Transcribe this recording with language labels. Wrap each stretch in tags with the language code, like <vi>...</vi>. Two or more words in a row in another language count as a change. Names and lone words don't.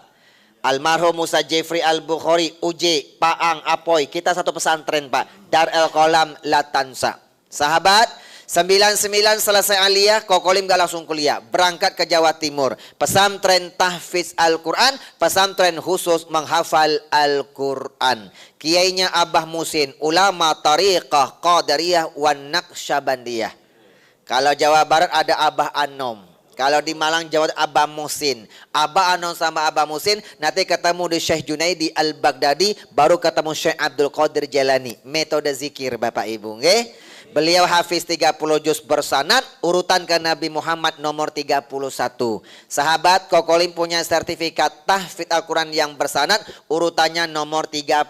<id>Almarhum Musa Jeffrey Al-Bukhari, UJ, Paang, Apoy. Kita satu pesantren Pak. Dar El Kolam Latansa. Sahabat, 99 selesai aliyah, Kokolim gak langsung kuliah. Berangkat ke Jawa Timur. Pesantren tahfiz Al-Quran, pesantren khusus menghafal Al-Quran. Kiainya Abah Musin, ulama tariqah Qadariyah wan Naqsyabandiyah. Kalau Jawa Barat ada Abah Anom. Kalau di Malang Jawa Abah Musin. Abah Anom sama Abah Musin nanti ketemu di Syekh Junaidi Al-Baghdadi, baru ketemu Syekh Abdul Qadir Jalani. Metode zikir Bapak Ibu, nggih. Beliau hafiz 30 juz bersanad, urutan ke Nabi Muhammad nomor 31. Sahabat, Kokolim punya sertifikat tahfidz Al-Quran yang bersanad, urutannya nomor 32.</id>